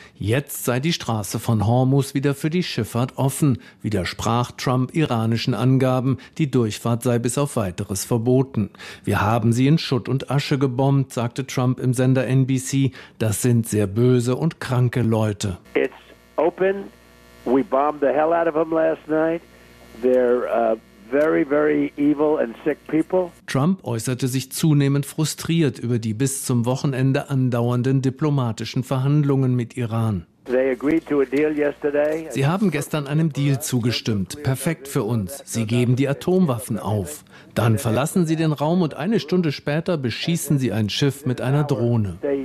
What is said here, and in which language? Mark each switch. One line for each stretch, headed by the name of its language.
German: Jetzt sei die Straße von Hormuz wieder für die Schifffahrt offen, widersprach Trump iranischen Angaben, die Durchfahrt sei bis auf Weiteres verboten. Wir haben sie in Schutt und Asche gebombt, sagte Trump im Sender NBC, das sind sehr böse und kranke Leute.
English: It's open. We bombed the hell out of them last night. They're very, very evil and sick people.
German: Trump äußerte sich zunehmend frustriert über die bis zum Wochenende andauernden diplomatischen Verhandlungen mit Iran. Sie haben gestern einem Deal zugestimmt. Perfekt für uns. Sie geben die Atomwaffen auf. Dann verlassen sie den Raum und eine Stunde später beschießen sie ein Schiff mit einer Drohne.